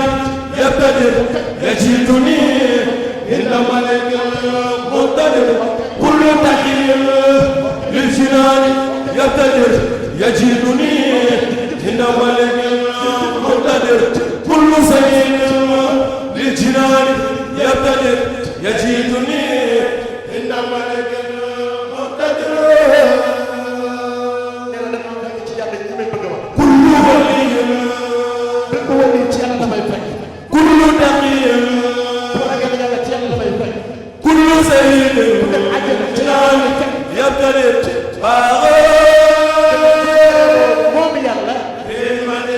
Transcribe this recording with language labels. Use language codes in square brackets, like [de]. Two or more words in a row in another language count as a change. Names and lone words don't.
[ar] يبتدر يجدني عند ملك مقتدر كل تقي للجنان يبتدر يجدني عند ملك مقتدر كل سيد للجنان يبتدر يجدني عند ملك مقتدر [wo] nee na dafa fekk ci yàlla ñi may bëgg a wax [ar] كل ولي [wo] bépp wali ci yàlla damay fekk [ar] كل تقي [wo] bu ragal yàlla ci yàlla damay fekk [ar] كل سيد جنان يبتدر باغ [wo] moom yàlla [ar] في